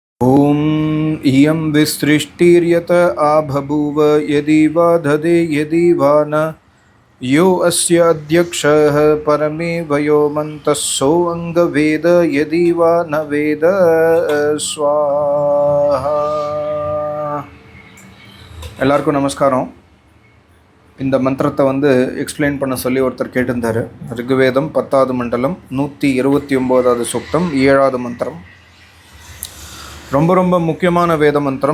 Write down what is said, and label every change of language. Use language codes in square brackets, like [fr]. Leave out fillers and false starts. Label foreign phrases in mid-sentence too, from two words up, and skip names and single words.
[sa] ॐ इयं विसृष्टिर्यत आबभूव यदि वा दधे यदि वा न यो अस्य अध्यक्षः परमेव यो मन्तः सोऽङ्गवेद यदि वा न वेद स्वाहा. [ta] எல்லாருக்கும் நமஸ்காரம். இந்த மந்திரத்தை எக்ஸ்பிளைன் பண்ண சொல்லி ஒருத்தர் கேட்டிருந்தார். ரிக்வேதம் 10வது மண்டலம் 129வது சூக்தம் 7வது மந்திரம். ரொம்ப ரொம்ப முக்கியமான வேத மந்திரம்.